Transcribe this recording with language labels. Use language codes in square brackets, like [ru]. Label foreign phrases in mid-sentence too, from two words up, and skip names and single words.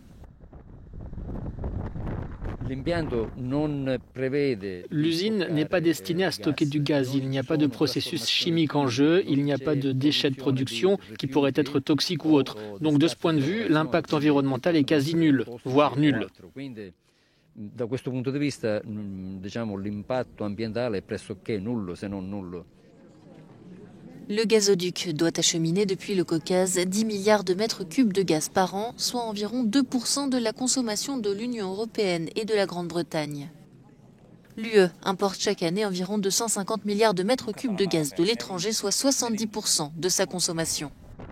[fr] L'usine n'est pas destinée à stocker du gaz. Il n'y a pas de processus chimique en jeu, il n'y a pas de déchets de production qui pourraient être toxiques ou autres. Donc de ce point de vue, l'impact environnemental est quasi nul, voire nul. [it] Da questo punto di vista, l'impatto ambientale è pressoché nullo, se non nullo. [fr] Le gazoduc doit acheminer depuis le Caucase 10 milliards de mètres cubes de gaz par an, soit environ 2% de la consommation de l'Union européenne et de la Grande-Bretagne. L'UE importe chaque année environ 250 milliards de mètres cubes de gaz de l'étranger, soit 70% de sa consommation.